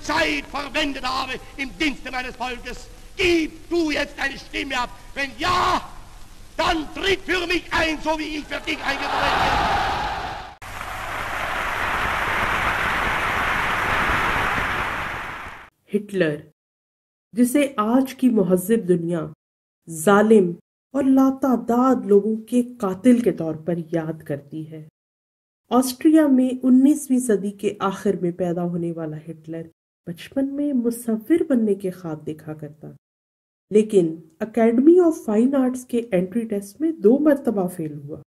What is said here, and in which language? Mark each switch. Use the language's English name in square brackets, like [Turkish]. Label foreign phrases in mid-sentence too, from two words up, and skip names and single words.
[German] Zeit verwendet habe im Dienste meines Volkes. Gib du jetzt deine Stimme ab. Wenn ja, dann tritt für mich ein, so wie ich für dich eingetreten bin. [Urdu] ہٹلر، جسے آج کی مہذب دنیا ظالم اور لاتعداد لوگوں کے قاتل کے طور پر یاد کرتی ہے، آسٹریا میں 19ویں صدی کے آخر میں پیدا ہونے والا ہٹلر بچپن میں مصور بننے کے خواب دیکھا کرتا، لیکن اکیڈمی آف فائن آرٹس کے انٹری ٹیسٹ میں 2 مرتبہ فیل ہوا۔